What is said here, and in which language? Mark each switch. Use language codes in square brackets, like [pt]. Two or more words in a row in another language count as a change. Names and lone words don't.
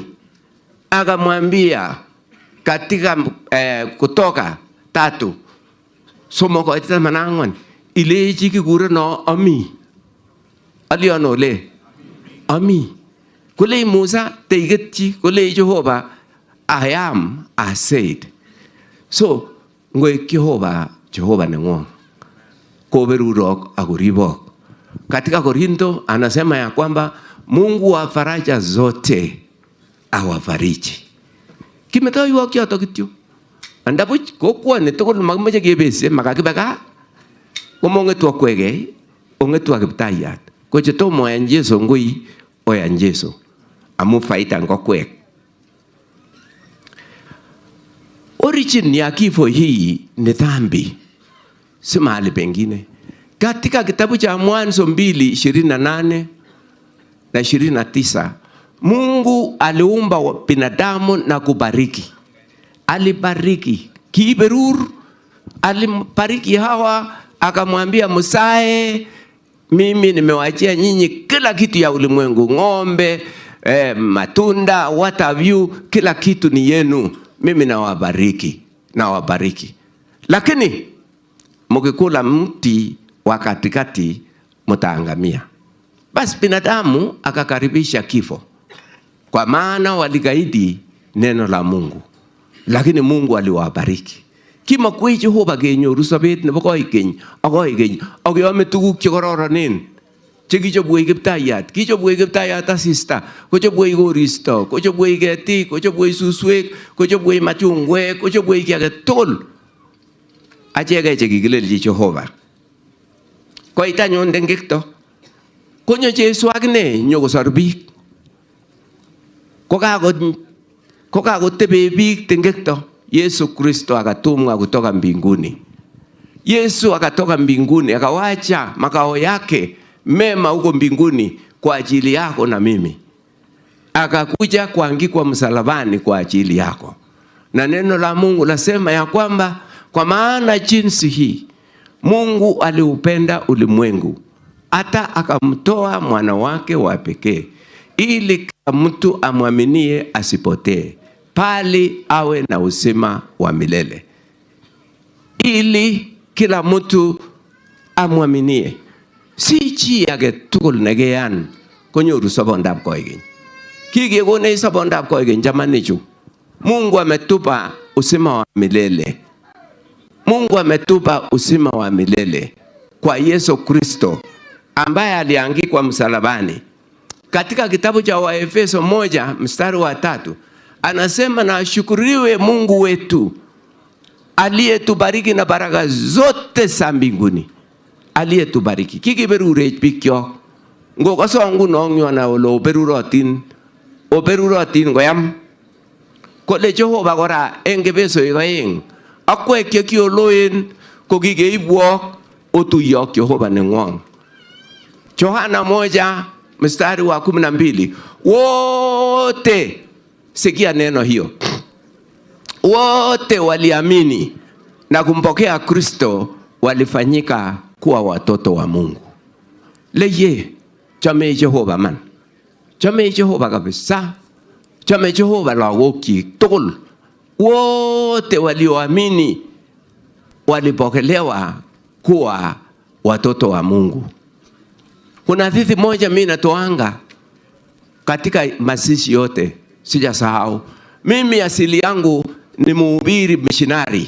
[sw] Akamwambia katika Kutoka 3 [kln] somo ko ita manangon ile chiki kure no ami aliono le ami kule Musa teigetchi kule Jehova [en] I am I said. [kln] So ngwe Jehova nengo koberurok akuribok. [sw] Katika Korinto anasema ya kwamba Mungu wa faraja zote awafariji. [kln] Kimetoiwok yoto kityo. Andabuch kokwane tugul makimeche kebese makakibeka komongetu akwege ongetu Kiptayat. Ko chetomo en Yesu ngui oyan Yesu amu faita ngokwek. [sw] Origin ya kifo hii ni dhambi, si mahali pengine. Katika kitabu cha Mwanzo 2:28 na 29, Mungu aliumba binadamu na kubariki. Alibariki Kibor'S, alibariki Hawa, akamwambia Musae, mimi nimewaachia nyinyi kila kitu ya ulimwengu, ng'ombe, matunda, [en] what have you, [sw] kila kitu ni yenu. Mimi nawabariki. Lakini mkikula mti wa katikati mtaangamia. Basi binadamu akakaribisha kifo, kwa maana walikaidi neno la Mungu. Lakini Mungu aliwabariki. [kln] Kima kwe Jehova kenyoru sobet nebo koikeny akoyome tuguk chekororonen chekichobwech Kiptayat. Kichobwech Kiptayat asista, kochobwech koristo, kochobwech ketik, kochobwech suswek, kochobwech machungwek, kochobwech kiy age tugul. Acheke chekikilelchi Jehova. Koitanyun tengekto konyo Jesu akine nyokosor biik. Kokakotebe biik tengekto. [sw] Yesu Kristo akatumwa kutoka mbinguni. Yesu akatoka mbinguni akawacha makao yake mema huko mbinguni kwa ajili yako na mimi. Akakuja kuangikwa msalabani kwa ajili yako. Na neno la Mungu lasema ya kwamba kwa maana jinsi hii Mungu aliupenda ulimwengu hata akamtoa mwana wake wa pekee ili kila mtu amwaminie asipotee bali awe na uzima wa milele, ili kila mtu amwaminie. [kln] Si chi age tugul nekeyan konyoru sobondab koigeny. Kigekonech sobondab koigeny jamanichu. [sw] Mungu ametupa uzima wa milele. Mungu ametupa uzima wa milele kwa Yesu Kristo ambaye aliangikwa msalabani. Katika kitabu cha Waefeso 1:3 anasema, na ashukuriwe Mungu wetu aliyetubariki na baraka zote za mbinguni. [kln] Aliyetubariki. Kikiberurech bikyok. Ngokaso nguno ng'yona ole oberurotin koyam. Kole Jehova kora eng Efesoek 2, akwek chekioloen kokikeibwok otuyok Jehova neng'wong. [sw] Yohana 1:12, wote, sikia neno hiyo, wote waliamini na kumpokea Kristo walifanyika kuwa watoto wa Mungu. [kln] Leye chame Jehova man. Chame Jehova kabisa. Chame Jehova lagokyik tugul. [sw] Wote walioamini walipokelewa kuwa watoto wa Mungu. Kuna hadithi moja mimi natoanga katika mazishi yote, sijasahau. Mimi asili yangu ni mhubiri missionary.